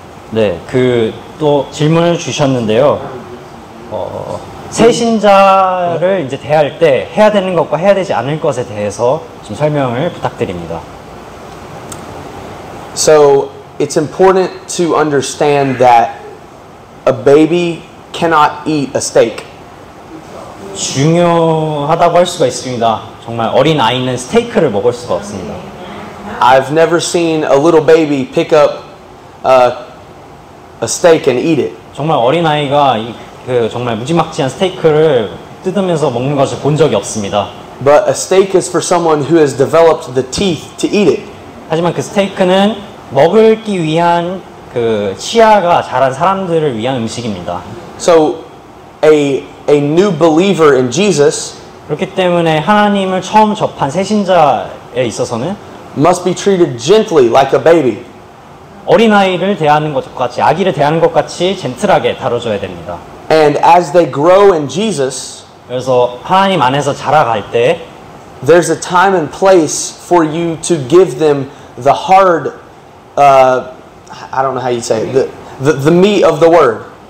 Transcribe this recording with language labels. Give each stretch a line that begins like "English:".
Korean: 네, 또 질문을 주셨는데요. 새 신자를 이제 대할 때 해야 되는 것과 해야 되지 않을 것에 대해서 좀 설명을 부탁드립니다.
English: So it's important to understand that a baby cannot eat a steak.
Korean: 중요하다고 할 수가 있습니다. 정말 어린 아이는 스테이크를 먹을 수가 없습니다.
English: I've never seen a little baby pick up a steak and eat it.
Korean: 정말 어린 아이가 정말 무지막지한 스테이크를 뜯으면서 먹는 것을 본 적이 없습니다.
English: But a steak is for someone who has developed the teeth to eat it.
Korean: 하지만 그 스테이크는 먹기 위한 치아가 자란 사람들을 위한 음식입니다.
English: So a new believer in Jesus
Korean: 그렇기 때문에 하나님을 처음 접한 새 신자에 있어서는
English: must be treated gently like a baby.
Korean: 어린아이를 대하는 것 같이, 아기를 대하는 것 같이 젠틀하게 다뤄줘야 됩니다.
English: And as they grow in Jesus,
Korean: 그래서 하나님 안에서 자라갈 때
English: there's a time and place for you to give them the hard, I don't know how you say it, the meat of the word.